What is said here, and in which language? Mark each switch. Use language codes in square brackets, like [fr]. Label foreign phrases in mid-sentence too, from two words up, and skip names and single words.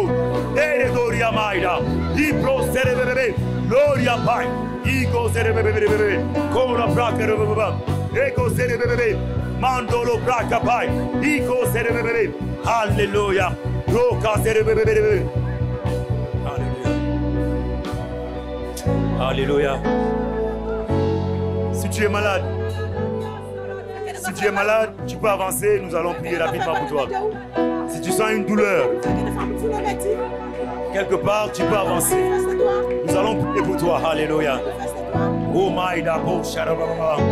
[fr] Lere doria maida. Ibro zerebebe. Gloria bai. Iko zerebebe. Kora braka baba. Eko zerebebe. Mandolo braka bai. Iko zerebebe. Alléluia. Roka zerebebe. Alléluia. Si tu es malade, tu peux avancer, nous allons prier rapidement pour toi. Si tu sens une douleur, quelque part, tu peux avancer. Nous allons prier pour toi. Alléluia. [en] Oh my God, Sharababa.